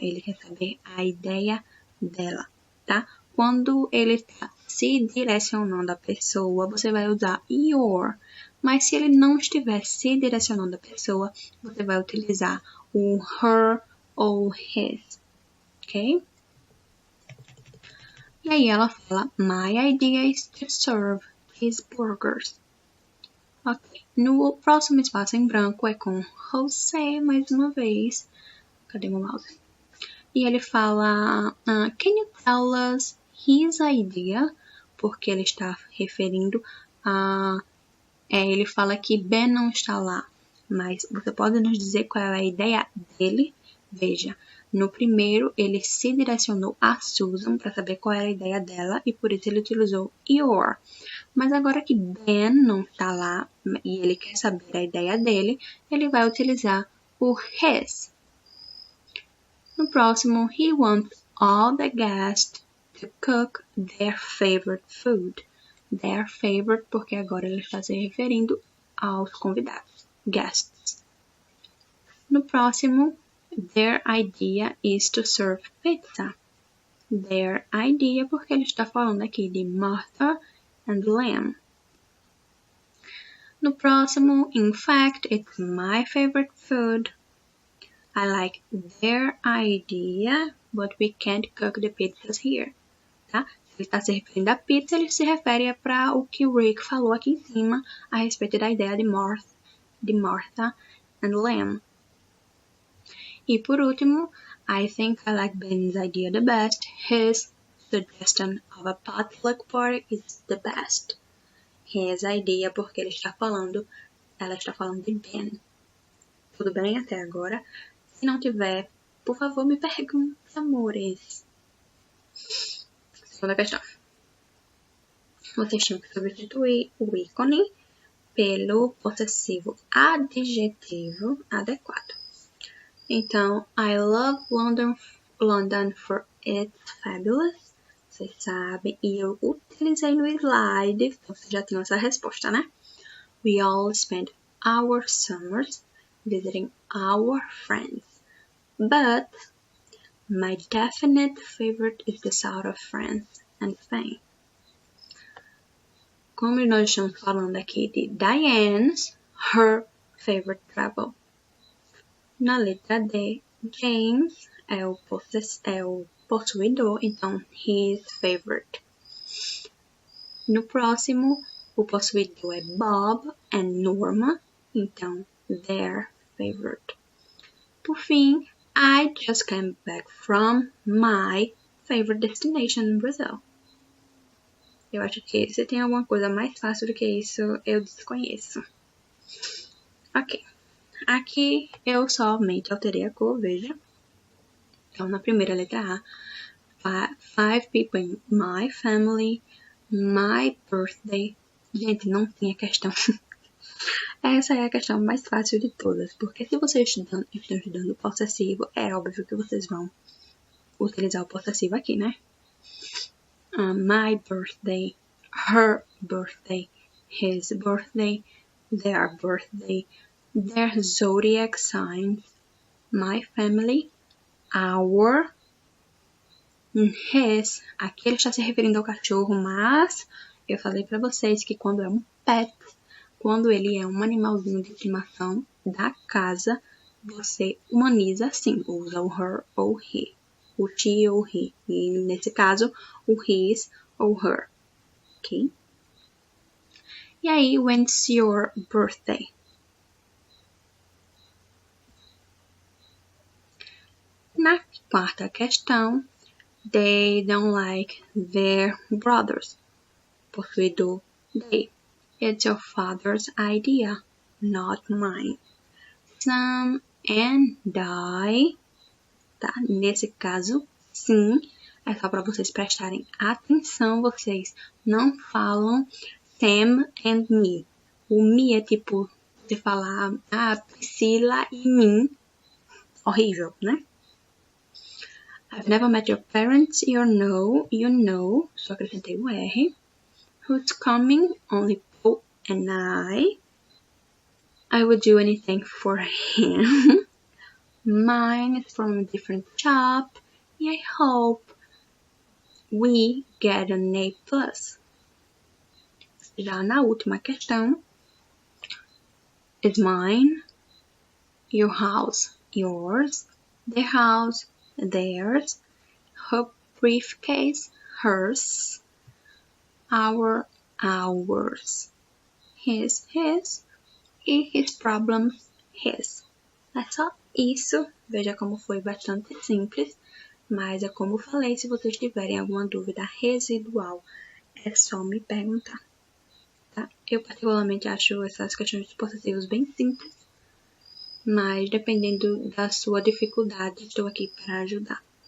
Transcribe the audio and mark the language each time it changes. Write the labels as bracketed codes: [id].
[pt] Ele quer saber a ideia dela, tá? Quando ele está se direcionando à pessoa, você vai usar your. Mas se ele não estiver se direcionando à pessoa, você vai utilizar o her ou his, ok? E aí ela fala, [en] my idea is to serve his burgers. [pt] Ok, no próximo espaço em branco é com José, mais uma vez. Cadê meu mouse? E ele fala, [en] can you tell us his idea? [pt] Porque ele está referindo a... ele fala que Ben não está lá, mas você pode nos dizer qual é a ideia dele? Veja, no primeiro ele se direcionou a Susan para saber qual era a ideia dela e por isso ele utilizou your. Mas agora que Ben não está lá e ele quer saber a ideia dele, ele vai utilizar o his. No próximo, [en] he wants all the guests to cook their favorite food. Their favorite, [pt] porque agora ele está se referindo aos convidados, guests. No próximo, [en] their idea is to serve pizza. Their idea, [pt] porque ele está falando aqui de Martha and Lamb. No próximo, [en] in fact, it's my favorite food. I like their idea, but we can't cook the pizzas here. [pt] Tá? Se ele está se referindo à pizza, ele se refere para o que o Rick falou aqui em cima a respeito da ideia de Martha and Lamb. E por último, [en] I think I like Ben's idea the best. His suggestion of a potluck party is the best. His idea, [pt] porque ela está falando de Ben. Tudo bem até agora? Se não tiver, por favor, me pergunte, amores. Segunda questão. Vocês tinham que substituir o ícone pelo possessivo adjetivo adequado. [en] Então, I love London for it's fabulous. [pt] Vocês sabem, e eu utilizei no slide, então vocês já tinham essa resposta, né? [en] We all spend our summers visiting our friends. But my definite favorite is the south of France and Spain. [pt] Como nós estamos falando aqui de Diane's, [en] her favorite travel. [pt] Na letra D, James é o possuidor, então [en] his favorite. [pt] No próximo, o possuidor é Bob and Norma, então [en] their favorite. [pt] Por fim, [en] I just came back from my favorite destination in Brazil. [pt] Eu acho que se tem alguma coisa mais fácil do que isso, eu desconheço. Ok. Aqui eu somente alterei a cor, veja. Então, na primeira letra A, [en] 5 people in my family, my birthday. [pt] Gente, não tinha questão. Essa é a questão mais fácil de todas, porque se vocês estão estudando o possessivo, é óbvio que vocês vão utilizar o possessivo aqui, né? [en] My birthday, her birthday, his birthday, their birthday, their zodiac signs, my family, our, his. [pt] Aqui ele está se referindo ao cachorro, mas eu falei para vocês que quando é um pet, quando ele é um animalzinho de estimação da casa, você humaniza assim, usa o her ou he, o she ou he, e nesse caso, o his ou her, ok? E aí, [en] when's your birthday? [pt] Na quarta questão, [en] they don't like their brothers. Possuidor, they. It's your father's idea, not mine. Sam and I. Tá? [pt] Nesse caso, sim, é só para vocês prestarem atenção. Vocês não falam [en] Sam and me. [pt] O me é tipo de falar Priscila e mim. Horrível, né? [en] I've never met your parents, you know, [pt] só acrescentei o R. [en] Who's coming? Only Paul and I would do anything for him. Mine is from a different shop, and I hope we get an A+. [pt] Já na última questão, [en] is mine, your house, yours, their house, theirs, her briefcase, hers, our, ours, his, e his problems, his. [pt] É só isso. Veja como foi bastante simples, mas é como eu falei, se vocês tiverem alguma dúvida residual, é só me perguntar. Tá? Eu particularmente acho essas questões de possessivos bem simples, mas dependendo da sua dificuldade, estou aqui para ajudar.